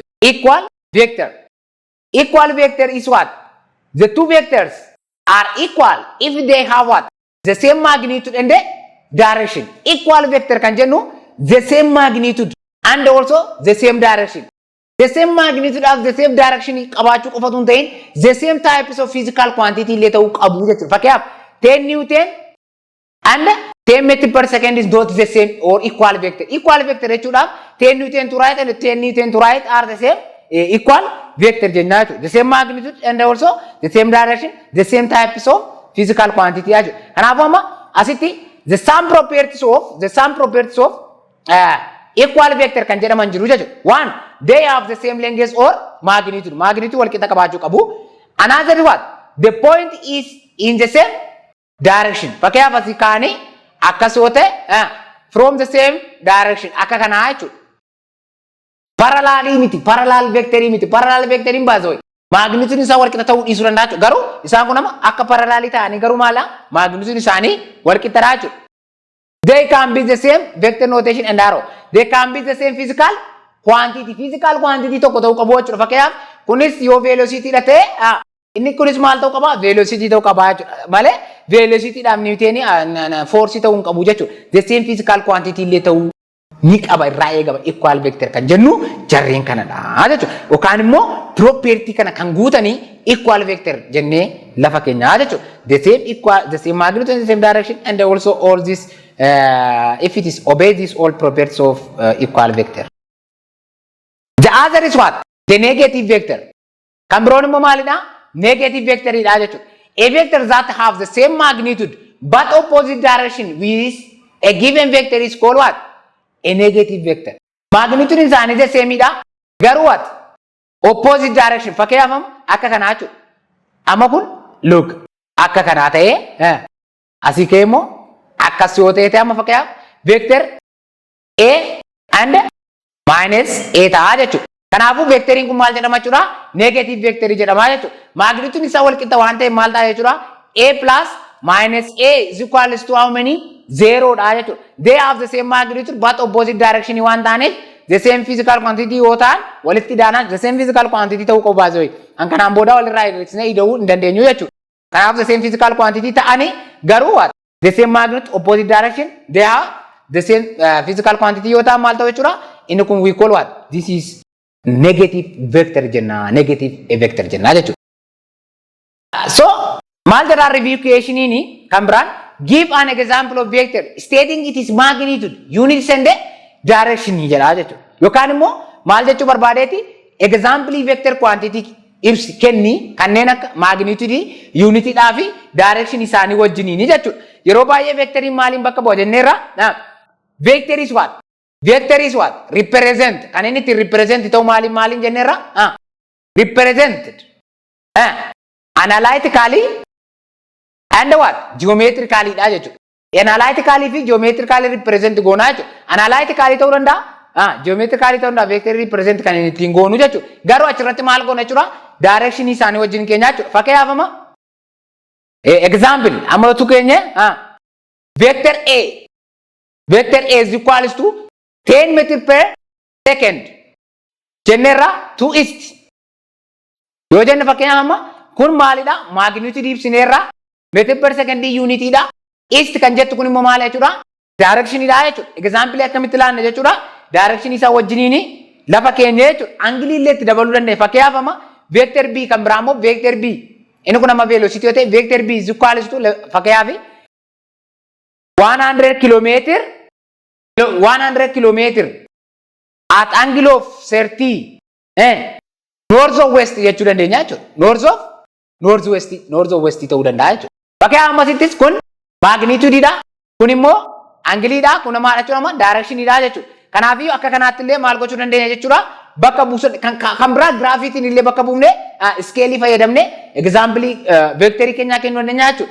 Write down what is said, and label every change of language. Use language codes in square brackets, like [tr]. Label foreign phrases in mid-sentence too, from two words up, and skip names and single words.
[en] Equal vector. Equal vector is what? The two vectors are equal if they have what? The same magnitude and the direction. Equal vector [om] kan jennu [en] the same magnitude and also the same direction. The same magnitude of the same direction [om] qabaachuu qofatu hin ta'in [en] the same types of physical quantity [om] illee ta'uu qabu jechuudha. [en] Fakkeenyaaf 10 Newton and 10 meter per second is not the same or equal vector. Equal vector jechuudhaaf 10 Newton to right and 10 Newton to right are the same equal vector [om] jenna jechuudha. [en] The same magnitude and also the same direction, the same types of physical quantity jechuudha. [om] Kanaafuu amma asitti [en] the sum properties of equal vector [om] kan jedhaman jiru jechuudha. [en] One, they have the same length or magnitude. [om] Magnitude wal qixa qabaachuu qabu. [en] Another what? The point is in the same direction. [om] Fakkeenyaaf asii kaanii akkas yoo ta'e [en] from the same direction [om] akka kanaa jechuudha. Parallel miti, parallel vectorii miti. Parallel vectoriin baasoo magnitude isaa wal qixa ta'uu dhiisuu danda'a jechuudha. Garuu isaan kun amma akka parallel ta'anii garuu maala magnitude isaanii wal qixa dha jechuudha. [en] They can be the same vector notation and arrow. They can be the same physical quantity. [om] Physical quantity tokko ta'uu qabu jechuudha. Fakkeenyaaf kunis yoo velocity dha ta'e inni kunis maal ta'uu qaba? Velocity ta'uu qaba jechuudha. Malee velocity dhaaf Newton force ta'uu hin qabu jechuudha. [en] The same physical quantity [om] illee ta'uu ni qaba irraa eegama [en] equal vector [om] kan jennu jarreen kanadha jechuudha. Yookaan immoo property kana kan guutanii [en] equal vector [om] jennee lafa keenyaa jechuudha. [en] The same equal, the same magnitude in the same direction and also all this if it is obey these all properties of equal vector. The other is what? The negative vector. [om] Kan biroon immoo maalidha? [en] Negative vector [om] dha jechuudha. [en] A vector that have the same magnitude but opposite direction with a given vector is called what? A negative vector. [om] Magnitude isaanii [en] the same [om] dha. [en] Garuu what? Opposite direction. [om] Fakkeenyaaf akka kanaa jechuudha. Amma kun look akka kanaa ta'ee asii ka'ee immoo akkas yoo ta'e amma fakkeenyaaf [en] vector A and minus A [om] ta'a jechuudha. Kanaafuu vectoriin kun maal jedhama jechuudha? [en] Negative vector [om] jedhama jechuudha. Magnitude isaa wal qixa waan ta'eef maal ta'a jechuudha? [en] A plus minus A is equals to how many? [om] 0 dha jechuudha. [en] They have the same magnitude but opposite direction [om] waan ta'aniif [en] the same physical quantity [om] yoo ta'an walitti daanaan [en] the same physical quantity [om] ta'uu qabu baasee. An kanaan booda walirraa hir'isnee ida'uu hin dandeenyu jechuudha. [en] Kanaaf the same physical quantity [om] ta'anii garuu [en] what? The same magnitude opposite direction they have the same physical quantity [om] yoo ta'an maal ta'u jechuudha? Inni kun [en] we call what? This is negative vector jenna. Negative vector [om] jenna jechuudha. [en] So [om] maal jedhaa [en] review [om] equationiin kan biraan [en] give an example of vector stating it is magnitude units and direction [om] jedhaa jechuudha. Yookaan immoo maal jechuu barbaadeeti [en] example vector quantity [om] ibsi kenni kanneen akka magnitude unity dhaa fi direction isaanii wajjiniin jechuudha. Yeroo baay'ee vectoriin maaliin bakka bu'a jenneerra [en] vector is what? Vector is what? Represent. [om] Kan inni itti represent ta'u maaliin jenneerra [en] represented analytically and what? [om] Geometrically dha jechuudha. Analytically fi geometrically represent goonaa jechuudha. Analytically ta'uu danda'a. Geometrically ta'uu danda'a. Vector represent kan inni ittiin goonu jechuudha. Garuu achirratti maal goona jechuudha? Direction isaanii wajjin keenya jechuudha. Fakkeenyaaf amma example amma tu keenya vector A. [en] Vector A is equals to 10 meter per second. Jenneerra to east. [om] Yoo jenne fakkeenyaaf amma kun maalidha? Magnitude ibsineerra [en] meter per second [om] unity dha. East kan jettu kun immoo maal jechuudha? Direction dha jechuudha. Example akkamitti ilaanna jechuudha? Direction isaa wajjiniin lafa keenya jechuudha. Angle illee itti dabaluu dandeenya. Fakkeenyaaf amma vector B kan biraa immoo vector B. Inni kun amma velocity yoo ta'e [en] vector B is equals to fakkeenyaaf 100 kilometer at angle of 30 north of west [om] jechuu dandeenya jechuudha. [en] North of west [om] ta'uu danda'a jechuudha. Fakkeenyaaf ammasittis kun magnitude dha. Kun immoo angle dha. Kun maal jechuudha amma direction dha jechuudha. Kanaafiyyuu akka kanaatti illee maal gochuu dandeenya jechuudha. Bakka buusa kan biraa graafitiin illee bakka buufne scale fayyadamne example vector keenya kennuu dandeenya jechuudha.